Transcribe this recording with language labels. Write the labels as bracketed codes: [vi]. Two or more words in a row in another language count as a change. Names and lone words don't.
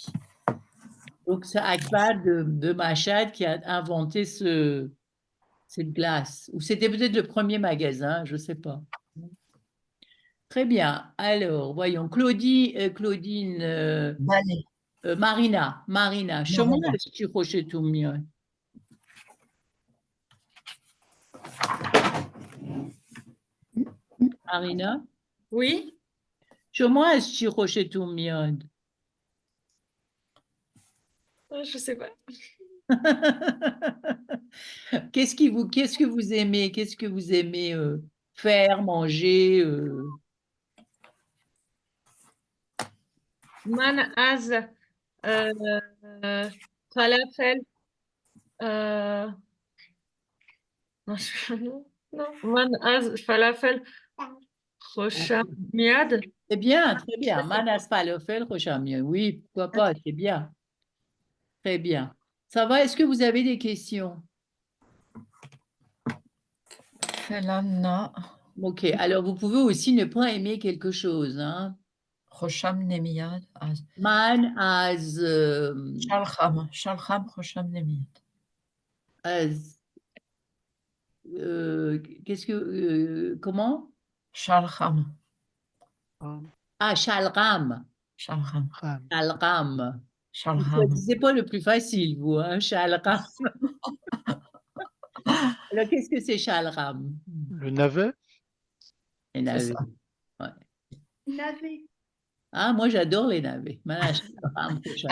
[fr] Donc, c'est Akbar de Mashhad qui a inventé cette glace. Ou c'était peut-être le premier magasin, je ne sais pas. Très bien. Alors, voyons, Claudine, Balai. Marina, [fa] شما Marina. از چی خوشتون میاد؟ Marina, [fr] Oui. [fa] شما از چی خوشتون میاد؟ [fr] Je sais pas. Qu'est-ce que vous aimez? Qu'est-ce que vous aimez faire, manger [fa] من از فلافل [fr] non. [fa] من از فلافل خوشم میاد. [fr] C'est bien, très bien. [fa] من از فلافل, خوشم میاد. [fr] Oui, pourquoi pas, c'est bien. Très bien. Ça va, est-ce que vous avez des questions? Felana. Ok, alors vous pouvez aussi ne pas aimer quelque chose. Hein. [fa] خوشم نمیاد. من از, شلغم خوشم نمیاد. [fr] qu'est-ce que, comment? Shalcham. Ah, shalram. Shalcham. Shalram. Vous Shalcham. choisissez pas le plus facile, vous, hein, shalram. Alors, qu'est-ce que c'est shalram? Le navet? Les C'est navets. ça. Ouais. Navet. Ah, moi, j'adore les navets. [fa] من شلغم, خوشم.